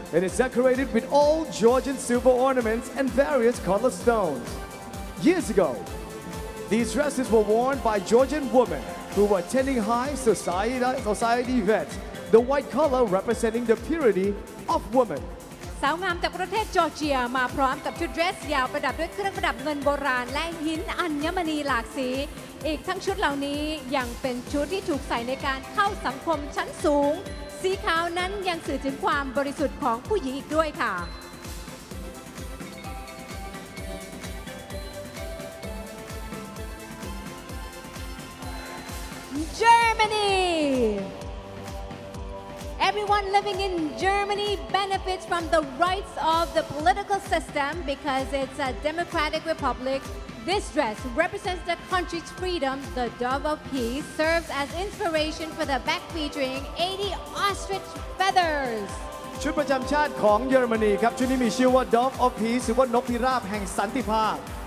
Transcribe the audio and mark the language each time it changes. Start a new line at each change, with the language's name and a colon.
English: It is decorated with old Georgian silver ornaments and various colored stones. Years ago, these dresses were worn by Georgian women who were attending high society events, the white color representing the purity of women.
Thai: สาวงามจากประเทศจอร์เจียมาพร้อมกับชุดเดรสยาวประดับด้วยเครื่องประดับเงินโบราณและหินอัญมณีหลากสีอีกทั้งชุดเหล่านี้ยังเป็นชุดที่ถูกใส่ในการเข้าสังคมชั้นสูงสีขาวนั้นยังสื่อถึงความบริสุทธิ์ของผู้หญิงอีกด้วยค่ะ Germany.
English: Everyone living in Germany benefits from the rights of the political system because it's a democratic republic. This dress represents the country's freedom. The dove of peace serves as inspiration for the back featuring 80 ostrich feathers.
Thai: ชุดประจำชาติของเยอรมนีครับชุดนี้มีชื่อว่า Dog of Peace หรือว่านกพิราบแห่งสันติภาพ